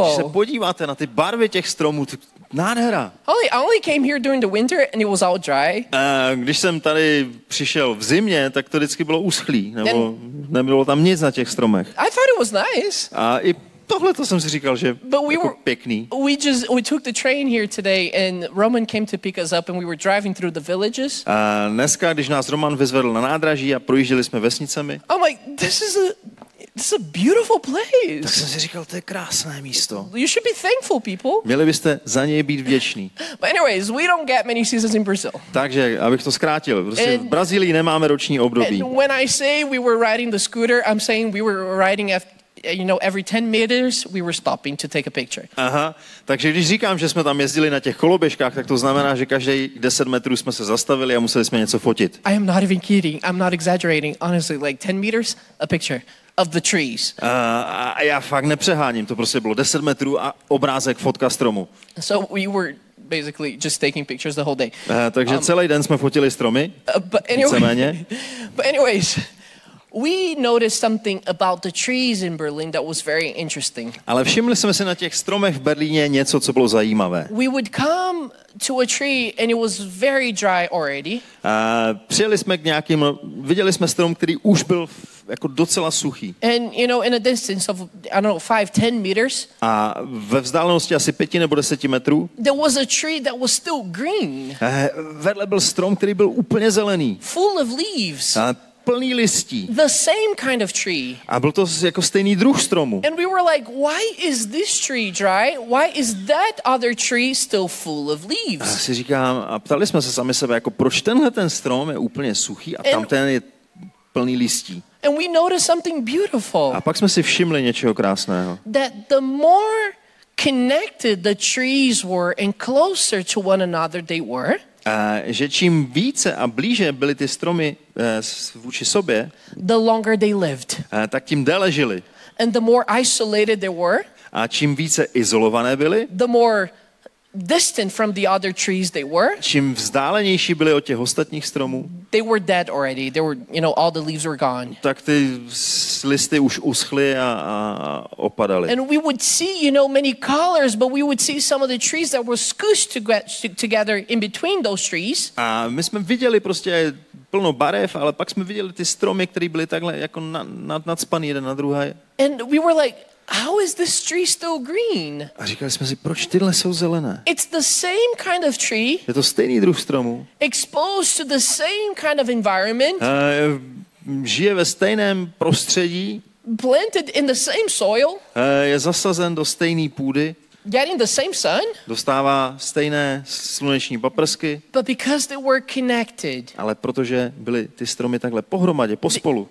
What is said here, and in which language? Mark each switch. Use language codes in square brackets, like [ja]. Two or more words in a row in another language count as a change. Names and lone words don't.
[cs] Když se podíváte na ty barvy těch stromů, nádhera. [en] I only came here during the winter and it was all dry. [cs] Když jsem tady přišel v zimě, tak to vždycky bylo uschlý, nebo nebylo tam nic na těch stromech. [en] I thought it was nice. [cs] A i tohle to jsem si říkal, že jako pěkný. [en] We took the train here today and Roman came to pick us up and we were driving through the villages. [cs] A dneska, když nás Roman vyzvedl na nádraží a projížděli jsme vesnicemi. [en] I'm like, this is a beautiful place. [cs] Tak jsem si říkal, to je krásné místo. [en] You should be thankful, people. [cs] Měli byste za něj být vděční. [en] But anyways, we don't get many seasons in Brazil. [cs] Takže, abych to zkrátil, prostě v Brazílii nemáme roční období. [en] And when I say we were riding the scooter, I'm saying we were riding every 10 meters we were stopping to take a picture. [cs] Aha, takže když říkám, že jsme tam jezdili na těch koloběžkách, tak to znamená, že každý 10 metrů jsme se zastavili a museli jsme něco fotit. [en] I am not even kidding. I'm not exaggerating. Honestly, like 10 meters, a picture of the trees. [cs] A já fakt nepřeháním, to prostě bylo 10 metrů a obrázek, fotka stromu. [en] So we were basically just taking pictures the whole day. [cs] Takže celý den jsme fotili stromy, víceméně. [en] But anyways, we noticed something about the trees in Berlin that was very interesting. [cs] Ale všimli jsme si na těch stromech v Berlíně něco, co bylo zajímavé. [en] We would come to a tree and it was very dry already. [cs] Přijeli jsme k viděli jsme strom, který už byl jako docela suchý. [en] And in a distance of 5-10 meters. [cs] A ve vzdálenosti asi 5 nebo 10 metrů. [en] There was a tree that was still green. [cs] Vedle byl strom, který byl úplně zelený. [en] Full of leaves. [cs] Plný listí. [en] The same kind of tree. [cs] A byl to jako stejný druh stromu. [en] And we were like, why is this tree dry? Why is that other tree still full of leaves? [cs] A si říkám, a ptali jsme se sami sebe, jako proč tenhle ten strom je úplně suchý a tamten je plný listí. [en] And we noticed something beautiful. [cs] A pak jsme si všimli něčeho krásného. [en] That the more connected the trees were and closer to one another they were. [cs] Že čím více a blíže byly ty stromy vůči sobě, [en] the longer they lived. [cs] Tak tím déle žili. [en] And the more isolated they were, [cs] a čím více izolované byly, [en] the more distant from the other trees they were, [cs] čím vzdálenější byly od těch ostatních stromů, [en] they were dead already. They were, all the leaves were gone. [cs] Tak ty listy už uschly a opadaly. [en] And we would see, many colors, but we would see some of the trees that were squished together in between those trees. [cs] A my jsme viděli prostě plno barev, ale pak jsme viděli ty stromy, které byly takhle jako nadspaný jeden na druhé. [en] And we were like, how is this tree still green? [cs] A říkali jsme si, proč tyhle jsou zelené? [en] It's the same kind of tree. [cs] Je to stejný druh stromu. [en] Exposed to the same kind of environment. [cs] Žije ve stejném prostředí. [en] Planted in the same soil. [cs] Je zasazen do stejné půdy. [en] Getting the same sun. [cs] Dostává stejné sluneční paprsky. [en] But because they were connected. [cs] Ale protože byly ty stromy takhle pohromadě, pospolu.